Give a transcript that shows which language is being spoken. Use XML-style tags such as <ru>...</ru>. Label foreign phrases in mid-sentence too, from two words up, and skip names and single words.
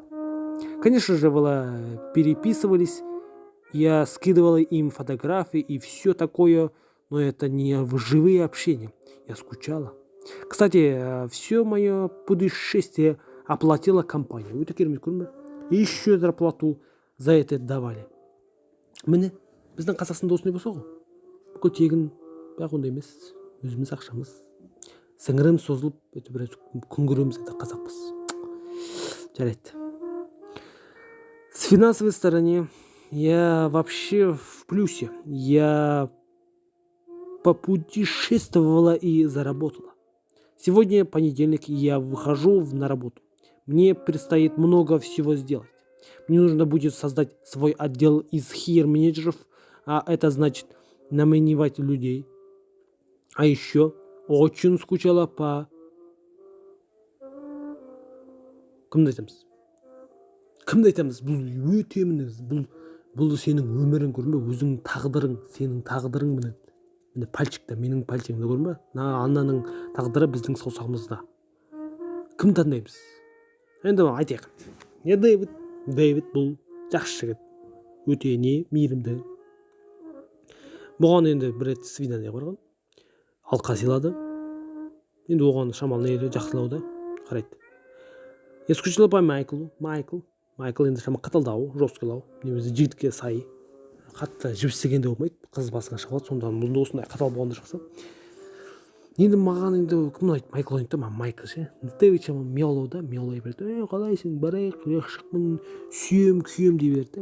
<ru>Конечно же, переписывались, я скидывала им фотографии и все такое, но это не живые общения. Я скучала. Кстати, все мое путешествие оплатила компания. Вы такие и еще зарплату за это давали.</ru> <kk>Міне, біздің Қазақстанда осындай болса ғой. Бүкіл тегін, бірақ ондай емес. Өзіміз ақшамыз. Сіңірім созылып, біраз күн көреміз, қазақпыз. Жарайды.</kk> <ru>С финансовой стороны я вообще в плюсе. Я попутешествовала и заработала. Сегодня понедельник, и я выхожу на работу. Мне предстоит много всего сделать. Мне нужно будет создать свой отдел из HR-менеджеров, а это значит номинировать людей. А еще очень скучала по...</ru> <kk>Кімді айтамыз? Бұл өте бұл сенің өмірің көрінбе, өзіңнің тағдырың, сенің тағдырың міне пальчикта, менің пальчигімді көрінбе? Аннаның тағдыры біздің саусағымызда. Кім таңдаймыз? Енді айтайық. Дэвид бұл жақсы жігіт, өте мейірімді. Бұған енді бір рет свидание қойған, алқа сыйлады. Енді оған шамалы жақсылауды қарайды.</kk> <ru>Я скучала по Майклу.</ru> <kk>Майкл енді шамалы қаталдау, жесткілау, немесе жігітке сай. Қатты жібістегенде болмайды, қыз басына шығады, сонда мұнда осындай қатал болғанда жақсы. Енді маған енді кім ұнайды? Майкл ұнайды да, Майкл ше. Дэвид мияулай берді. Қалайсың, барайық, шықпын, сүйем дей берді.</kk>